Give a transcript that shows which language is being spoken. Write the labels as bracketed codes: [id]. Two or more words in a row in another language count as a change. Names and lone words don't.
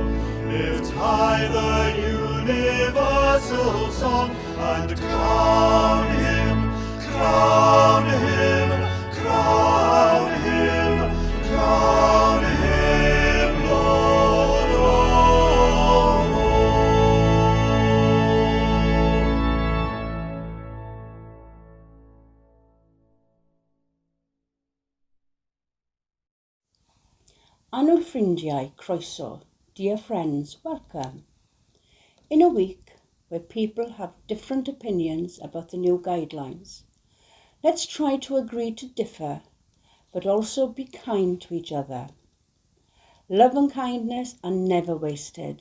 [en] Lift high the universal song, and crown him, crown him, crown him, crown him, Lord of all. [cy] Anwyl ffrindiau, croeso. [en] Dear friends, welcome. In a week where people have different opinions about the new guidelines, let's try to agree to differ, but also be kind to each other. Love and kindness are never wasted.